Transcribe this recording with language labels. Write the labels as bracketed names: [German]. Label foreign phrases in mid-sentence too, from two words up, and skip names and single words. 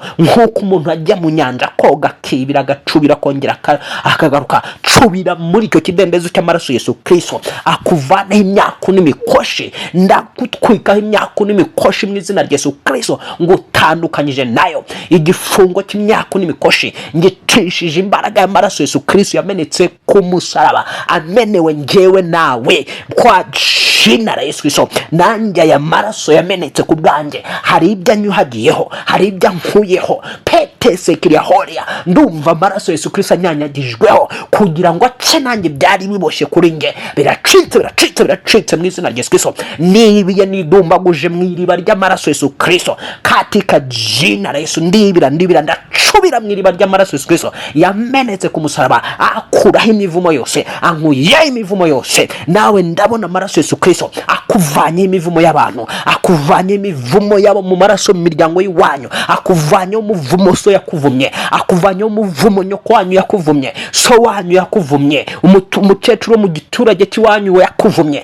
[Kinyarwanda] Nk'uko umuntu ajya mu nyanja koga akibira agacubira kongera akagaruka, cubira muri icyo kidendezi cy'amaraso Yesu Kristo, akuvanaho imyaku n'imikoshi. Ndakutwikaho imyaku n'imikoshi mu izina rya Yesu Kristo, ngo utandukanyije nayo. Igifungo cy'imyaku n'imikoshi ngicishije imbaraga y'amaraso Yesu Kristo yamenetse ku musaraba, amenewe ngewe nawe [Swahili] kwa jina la Yesu Kristo. [Kinyarwanda] Nanjye aya maraso yamenetse ku bwanjye, hari ibyo anyuhagiyeho, hari ibyo ankuyeho. Petese kirihoria, ndumva amaraso Yesu Kristo anyanyagijweho kugira ngo ace nanjye byari biboshye kuri nge. Biracitse mu izina rya Yesu Kristo. Nibiye nidumbaguje mu iriba ry'amaraso Yesu Kristo, [Swahili] katika jina la Yesu. [Kinyarwanda] Ndibira ndacubira mu iriba ry'amaraso Yesu Kristo yamenetse ku musaraba, akuraho imivumo yose, ankuyeho imivumo yose. Nawe ndabona amaraso Yesu Kristo akuvanye imivumo y'abantu, akuvanye imivumo yabo mu maraso mu miryango y'iwanyu, akuvanye umuvumo so yakuvumye, akuvanye umuvumo nyoko wanyu yakuvumye, so wanyu yakuvumye, umukecuru mu giturage cy'iwanyu we yakuvumye.